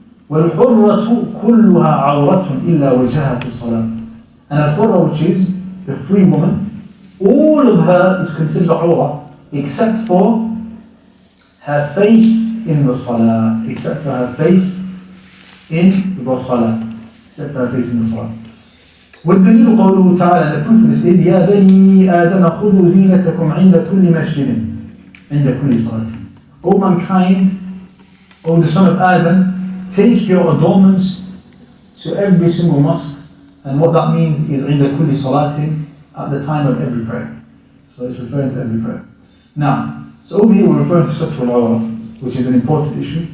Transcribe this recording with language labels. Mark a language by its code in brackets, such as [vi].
[ar] وَالْحُرَّةُ كُلُّهَا عَوْرَةٌ إِلَّا وَجْهَهَا فِي الصَّلَاةِ, [en] and al-hurra, which is the free woman, all of her is considered awrah except for her face in the salah, except for her face in the salah, except for her face in the salah. [ar] والدليل قوله تعالى, [en] and the proof of this is [ar] يا بني آدم خذوا زينتكم عند كل مسجد عند كل صلاة. [en] O mankind, O the son of Adam, take your adornments to every single mosque, and what that means is [ar] عند كل صلاة, [en] at the time of every prayer. So it's referring to every prayer. Now, so over here we're referring to Satr al-Awrah, which is an important issue.